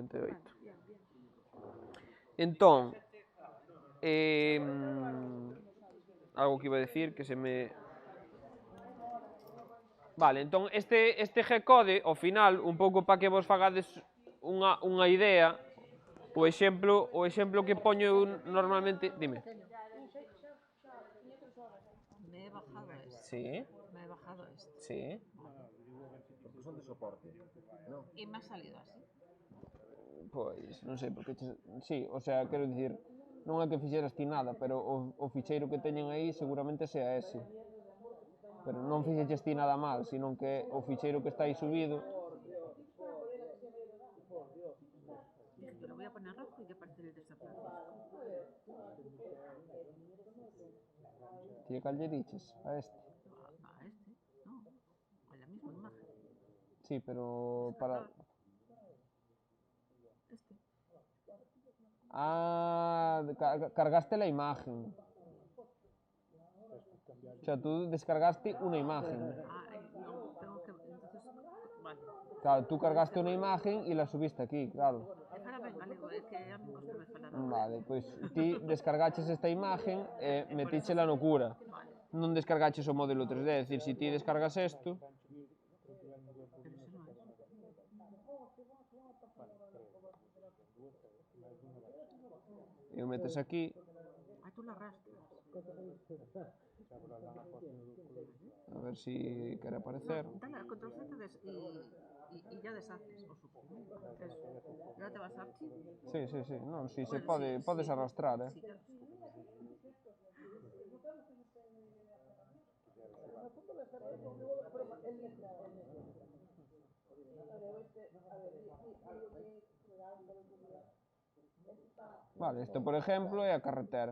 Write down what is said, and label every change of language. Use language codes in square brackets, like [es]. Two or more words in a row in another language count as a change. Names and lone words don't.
[es] Entón, algo que iba a decir que se me... [gl] Vale, entón este G-Code, ao final, un pouco para que vos fagades unha idea, o exemplo que poño eu normalmente... [es] Dime. Me he bajado esto. Sí. Me he bajado esto. Sí. Porque son de soporte, ¿no? Y me ha salido así. [gl] Pois, non sei, porque... [es] Sí, o sea, [gl] quero dicir, non é que fixeras ti nada, pero o ficheiro que teñen aí seguramente sea ese. Pero non fixeches ti nada mal, sino que o ficheiro que está aí subido... [es] Yo lo voy a poner rojo y que parece el de esta Francisco. [gl] Ti cal lle diches a este? [es] A este, no, a la misma imagen. Sí, pero para... Este. Cargaste la imagen. O sea, tú descargaste una imagen. No, tengo que... Entonces, vale. Claro, tú cargaste una imagen y la subiste aquí, claro. Que a mí me falar. [gl] Vale, pois ti descargaches esta imagen e metíchela no cura. Non descargaches o modelo 3D, é dicir, se ti descargas isto... E o metes aquí... [es] Tú la arrastras. [gl] A ver si quere aparecer. [es] Dale al control Z y ya deshaces o suprimes. Ya te vas a archivo. Sí. [gl] Non, si se pode, podes arrastrar, [es] Sí, claro. [gl] Vale, isto, por exemplo, é a carretera.